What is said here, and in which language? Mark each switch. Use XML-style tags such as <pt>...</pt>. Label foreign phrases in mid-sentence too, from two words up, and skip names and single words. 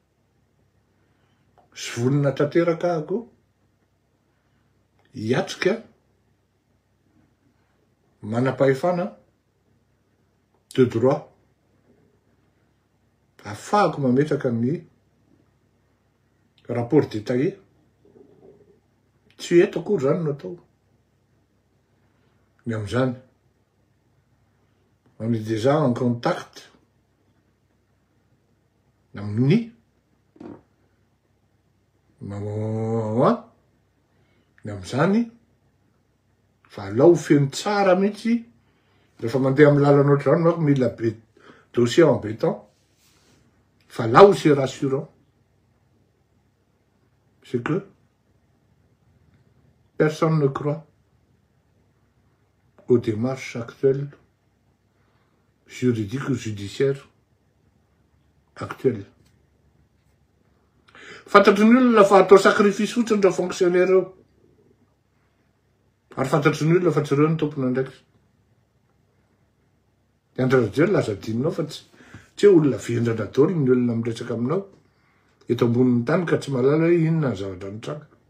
<mg>sy vonina tanteraka ako hiatrika manam-pahefana</mg> <fr>de droit</fr> <mg>ahafahako mametraka ny</mg> <fr>rapport détaillé</fr> <mg>tsy eto akory zany no atao ny am'izany.</mg> <fr>On est déjà en contact</fr> <mg>amin'ny ny am'izany fa alao feno tsara mihitsy rehefa mandeha amin'ny lalanao ohatr'izany manko mila</mg> <fr>dossier en béton</fr> <mg>fa</mg> <fr>là où c'est rassurant c'est que personne ne croit aux démarches actuelles juridiques ou judiciaires actuelles.</fr> <mg>Fantatry ny olona fa atao sacrifice fotsiny ireo fonctionnaire eo. Ary fantatry ny olona fa tsy ireo ny tompona ndraiky. Andry Rajoelina laza adinonao fa tsy olona vendrana daholo ny olona miresaka aminao eto ambonin'ny tany ka tsy malala hoe inona ny zavatra nitranga.</mg>